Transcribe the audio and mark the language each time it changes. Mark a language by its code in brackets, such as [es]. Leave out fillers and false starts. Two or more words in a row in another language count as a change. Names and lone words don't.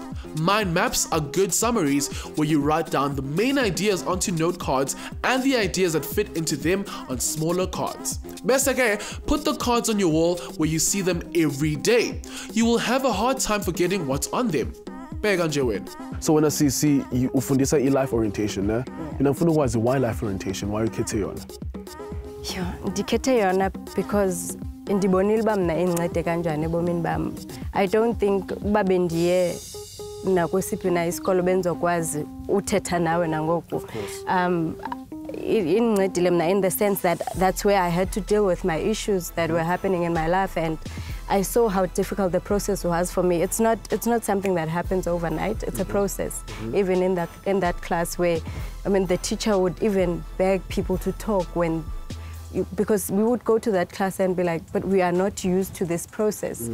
[en] Mind maps are good summaries where you write down the main ideas onto note cards and the ideas that fit into them on smaller cards. Best okay, put the cards on your wall where you see them every day. You will have a hard time forgetting what's on them. So when I see you ufundisa life orientation, ne? Why life orientation? Why you [xh] khethe yona? Yeah, ndikhethe yona because ndibonile uba mna incede kanjani ebomini bam. [en] I don't think [xh] uba bendiye nakwesiphi na isikolo benzokwazi uthetha nawe nangoku. Incedile mna [en] in the sense that that's where I had to deal with my issues that were happening in my life, and I saw how difficult the process was for me. It's not something that happens overnight. It's a process. Even in that class where, I mean, the teacher would even beg people to talk because we would go to that class and be like, but we are not used to this process.